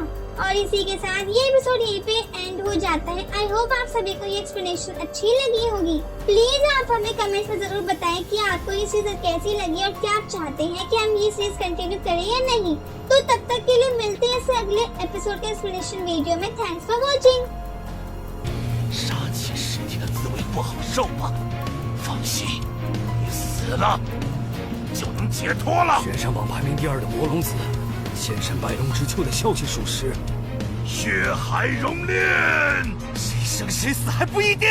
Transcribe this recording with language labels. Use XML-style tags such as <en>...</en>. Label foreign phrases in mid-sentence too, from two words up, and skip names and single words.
<hi>और इसी के साथ ये एपिसोड यहीं पे एंड हो जाता है।</hi> <en>I hope</en> <hi>आप सभी को ये एक्सप्लेनेशन अच्छी लगी होगी। प्लीज आप हमें कमेंट्स में जरूर बताएं कि आपको ये सीरीज कैसी लगी और क्या आप चाहते हैं कि हम ये सीरीज कंटिन्यू करें या नहीं। तो तब तक के लिए मिलते हैं इस अगले एपिसोड के</hi> <en>explanation video</en> <hi>में।</hi> <en>thanks for watching.</en> <zh>杀气尸体的滋味不好受吧？放心，你死了就能解脱了。悬上榜排名第2的魔龙子，现身百龙之丘的消息属实。血海熔炼，谁生谁死还不一定。</zh>